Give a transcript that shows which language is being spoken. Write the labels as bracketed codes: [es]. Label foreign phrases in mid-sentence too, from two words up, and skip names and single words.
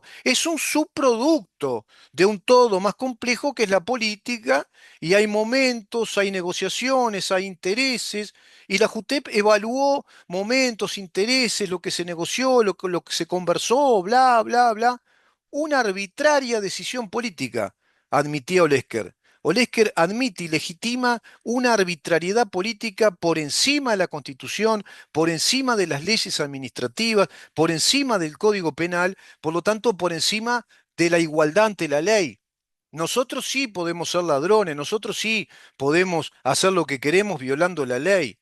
[es] Es un subproducto de un todo más complejo que es la política, y hay momentos, hay negociaciones, hay intereses, y la JUTEP evaluó momentos, intereses, lo que se negoció, lo que se conversó, bla, bla, bla. Una arbitraria decisión política, admitía Olesker. Olesker admite y legitima una arbitrariedad política por encima de la Constitución, por encima de las leyes administrativas, por encima del Código Penal, por lo tanto, por encima de la igualdad ante la ley. Nosotros sí podemos ser ladrones, nosotros sí podemos hacer lo que queremos violando la ley.